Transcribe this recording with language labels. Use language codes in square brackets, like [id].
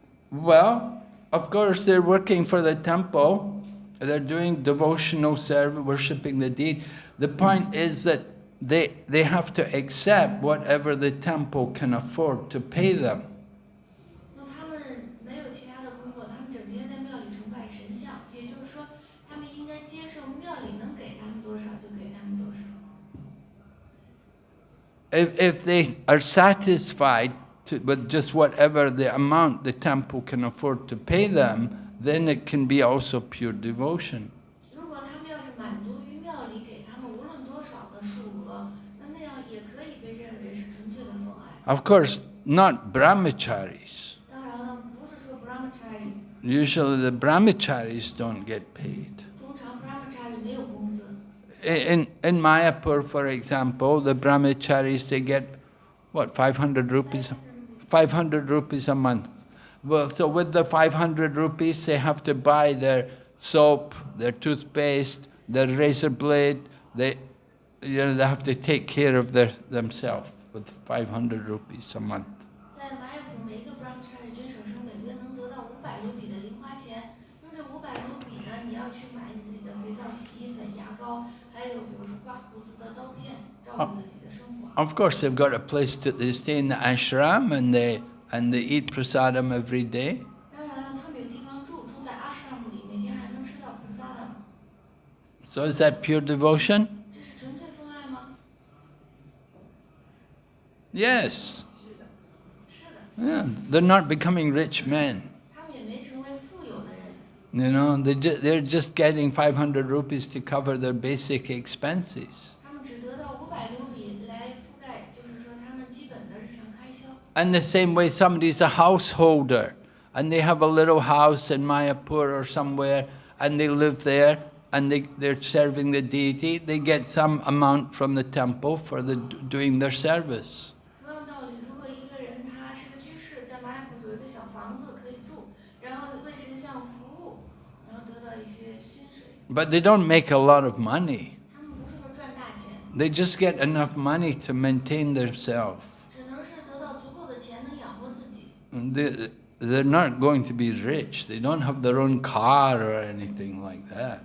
[en] Well, of course they're working for the temple, they're doing devotional service, worshipping the deity. The point is that they have to accept whatever the temple can afford to pay them. [zh] 那他们没有其他的工作，他们整天在庙里崇拜神像，也就是说，他们应该接受庙里能给他们多少就给他们多少。 [en] If they are satisfied with just whatever the amount the temple can afford to pay them, then it can be also pure devotion. [zh] 如果他们要是满足于庙里给他们无论多少的数额，那样也可以被认为是纯粹的奉爱。 [en] Of course, not brahmacharis. [zh] 当然了，不是说 brahmachari， [en] Usually the brahmacharis don't get paid. [zh] 通常 brahmachari 没有工资。 [en] In Mayapur, for example, the brahmacharis, they get, what, 500 rupees? 500 rupees a month. Well, so with the 500 rupees, they have to buy their soap, their toothpaste, their razor blade. They have to take care of themselves with 500 rupees a month. [zh] 在马雅普，每一个 brahmachari 真守生每个月能得到500卢比的零花钱。用这500卢比呢，你要去买你自己的肥皂、洗衣粉、牙膏，还有比如说刮胡子的刀片，照顾自己的生活。 [en] Of course, they've got a place they stay in the ashram and they eat prasadam every day. [zh] 当然了，他们有地方住，住在 ashram 里，每天还能吃到 prasadam。 [en] So is that pure devotion? [zh] 这是纯粹奉爱吗？ [en] Yes. [zh] 是的。 [en] Yeah, they're not becoming rich men. [zh] 他们也没成为富有的人。 [en] You know, they're just getting 500 rupees to cover their basic expenses. [zh] 他们只得到500卢比来覆盖，就是说他们基本的日常开销。 [en] And the same way somebody's a householder and they have a little house in Mayapur or somewhere and they live there and they're serving the deity, they get some amount from the temple for doing their service. [zh] 同样道理，如果一个人他是个居士，在马雅普有一个小房子可以住，然后为神像服务，然后得到一些薪水。 [en] But they don't make a lot of money. [zh] 他们不是说赚大钱， [en] They just get enough money to maintain themselves. [zh] 只能是得到足够的钱能养活自己。 [en] They're not going to be rich. They don't have their own car or anything like that.